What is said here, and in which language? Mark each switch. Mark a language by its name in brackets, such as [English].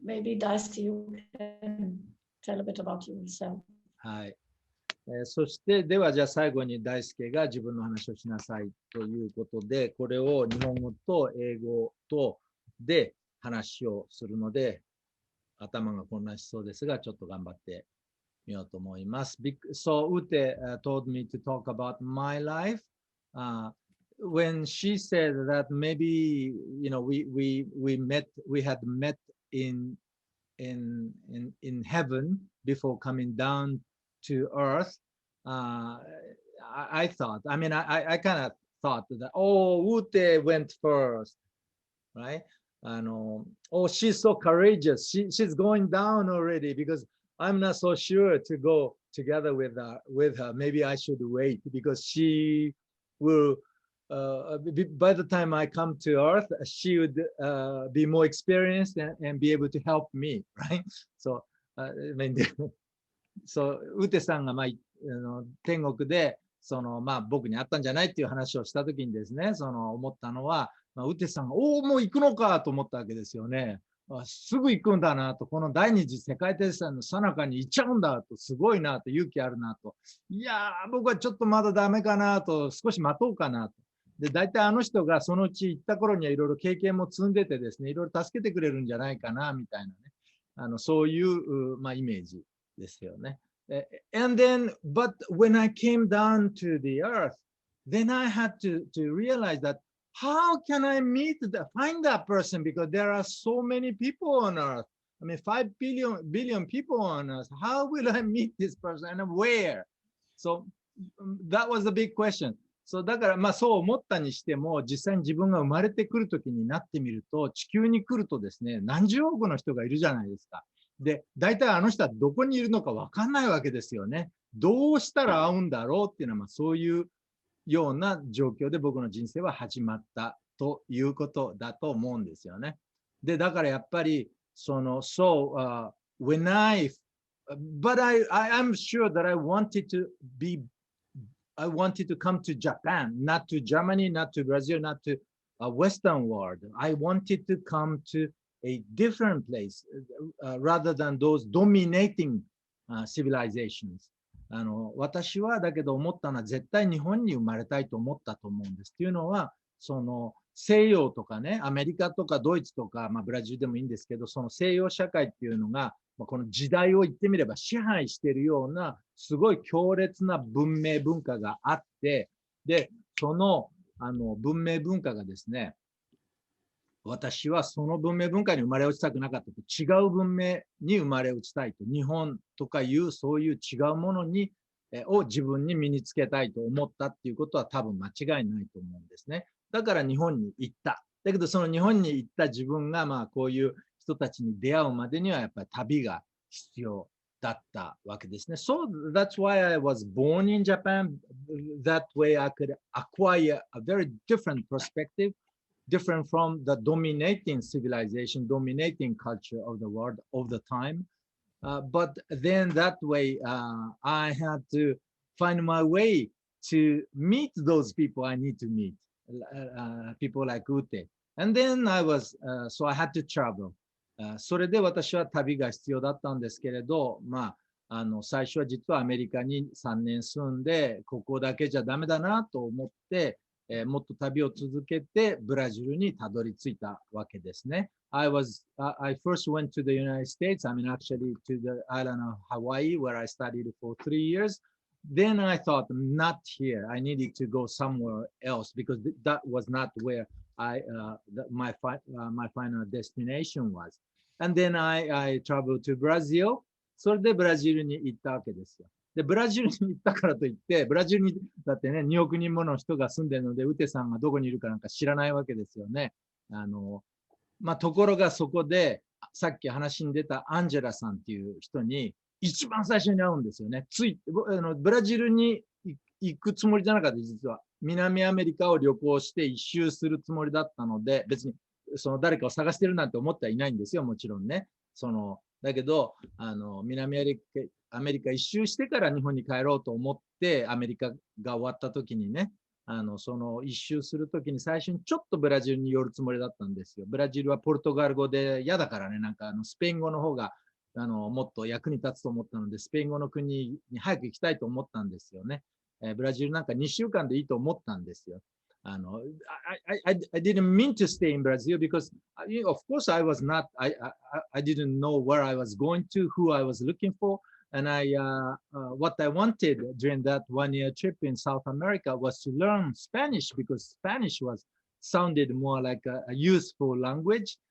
[English] maybe Daisuke, you can tell a bit about yourself. [Japanese] はい。そして、では、じゃあ最後に大輔が自分の話をしなさいということで、これを日本語と英語とで話をするので、頭が混乱しそうですが、ちょっと頑張ってみようと思います。 [English] So, Ute told me to talk about my life. When she said that maybe, we had met in heaven before coming down to earth, I thought, I kind of thought that, oh, Ute went first, right? Oh, she's so courageous. She's going down already because I'm not so sure to go together with her. Maybe I should wait because she will, by the time I come to earth, she would be more experienced and be able to help me, right? [Japanese] So,そう、ウーテさんが、天国で、僕に会ったんじゃないっていう話をしたときにですね、思ったのは、ウーテさんが、もう行くのかと思ったわけですよね。すぐ行くんだなと、この第二次世界大戦の最中に行っちゃうんだと、すごいなと、勇気あるなと。いやー、僕はちょっとまだダメかなと、少し待とうかなと。で、大体あの人がそのうち行った頃にはいろいろ経験も積んでてですね、いろいろ助けてくれるんじゃないかな、みたいなね。そういう、イメージですよね。 [English] And then, but when I came down to the earth, then I had to realize that how can I find that person? Because there are so many people on earth. 5 billion people on earth. How will I meet this person and where? So that was the big question. [Japanese] そうだからそう思ったにしても実際に自分が生まれてくるときになってみると地球に来るとですね何十億の人がいるじゃないですか。で、大体あの人はどこにいるのかわかんないわけですよね。どうしたら会うんだろうっていうのはそういうような状況で僕の人生は始まったということだと思うんですよね。で、だからやっぱり [English] when but I'm sure that I wanted to come to Japan, not to Germany, not to Brazil, not to Western world. I wanted to come to a different place rather than those dominating civilizations. [Japanese] 私はだけど思ったのは絶対日本に生まれたいと思ったと思うんです。というのは、西洋とかね、アメリカとかドイツとか、ブラジルでもいいんですけど、その西洋社会っていうのが、この時代を言ってみれば支配しているような、すごい強烈な文明文化があって、で、その、文明文化がですね、私はその文明文化に生まれ落ちたくなかったと、違う文明に生まれ落ちたいと、日本とかいうそういう違うものを自分に身につけたいと思ったっていうことは多分間違いないと思うんですね。だから日本に行った。だけどその日本に行った自分がこういう人たちに出会うまでにはやっぱり旅が必要だったわけですね。 [English] So that's why I was born in Japan. That way I could acquire a very different perspective, different from the dominating civilization, dominating culture of the world of the time. But then that way, I had to find my way to meet those people I need to meet, people like Ute. And then so I had to travel. [Japanese] それで私は旅が必要だったんですけれど、最初は実はアメリカに3年住んで、ここだけじゃダメだなと思って、もっと旅を続けてブラジルにたどり着いたわけですね。 [English] I first went to the United States, actually to the island of Hawaii, where I studied for 3 years. Then I thought, not here. I needed to go somewhere else because that was not where my final destination was. And then I traveled to Brazil. [Japanese] それでブラジルに行ったわけですよ。で、ブラジルに行ったからといって、ブラジルにだってね、2億人もの人が住んでるので、ウテさんがどこにいるかなんか知らないわけですよね。ところがそこで、さっき話に出たアンジェラさんっていう人に、一番最初に会うんですよね。ブラジルに行くつもりじゃなかった、実は。南アメリカを旅行して一周するつもりだったので、別に誰かを探してるなんて思ってはいないんですよ、もちろんね。だけど、南アメリカ一周してから日本に帰ろうと思って、アメリカが終わった時にね、その一周するときに最初にちょっとブラジルに寄るつもりだったんですよ。ブラジルはポルトガル語で嫌だからね、なんかスペイン語の方がもっと役に立つと思ったので、スペイン語の国に早く行きたいと思ったんですよね。ブラジルなんか2週間でいいと思ったんですよ。 [English] I didn't mean to stay in Brazil because, of course, I was not, I didn't know where I was going to, who I was looking for. And what I wanted during that 1 year trip in South America was to learn Spanish because Spanish sounded more like a useful language.